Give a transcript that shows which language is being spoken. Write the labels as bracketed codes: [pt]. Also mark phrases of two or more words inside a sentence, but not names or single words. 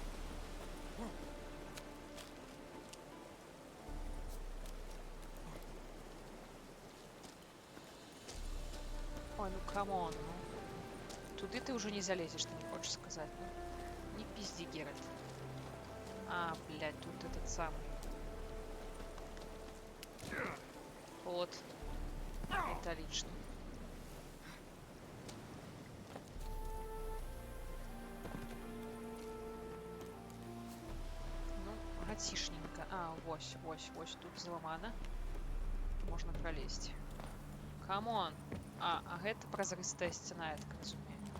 [ru] Ой, ну камон, ну. Туды ты уже не залезешь, ты не хочешь сказать, ну. Не пизди, Геральт. А, блядь, тут этот самый. Вот. Это лично. Ну, гатишненько. [be] А, вось тут зламана. Можна пролезть. Камон. А гэта празрыстая сцена, я так разумею.